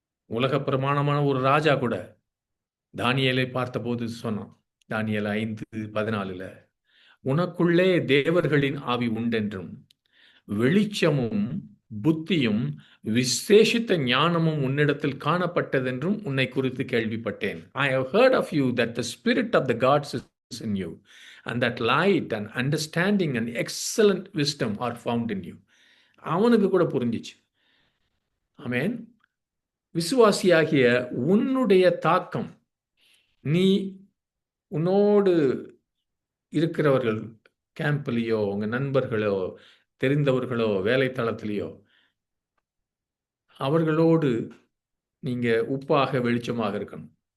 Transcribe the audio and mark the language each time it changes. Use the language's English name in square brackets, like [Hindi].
[Tamil] உலக பிரமாணமான ஒரு ராஜா கூட தானியேலை பார்த்தபோது சொன்னான். தானியேல் 5:14 உனக்குள்ளே தேவர்களின் ஆவி உண்டென்றும், வெளிச்சமும் புத்தியும் விசேஷித்த ஞானமும் உன்னிடத்தில் காணப்பட்டதென்றும் உன்னை குறித்து கேள்விப்பட்டேன். [English] I have heard of you that the spirit of the gods is in you, and that light and understanding and excellent wisdom are found in you. [Tamil] அவனுக்கு கூட புரிஞ்சிச்சு. ஆமென். விசுவாசியாகிய உன்னுடைய தாக்கம், நீ உன்னோடு இருக்கிறவர்கள், கேம்ப்லயோ, உங்க நண்பர்களோ, தெரிந்தவர்களோ, வேலை தளத்திலேயோ, அவர்களோடு நீங்க உப்பாக, வெளிச்சமாக இருக்கணும்.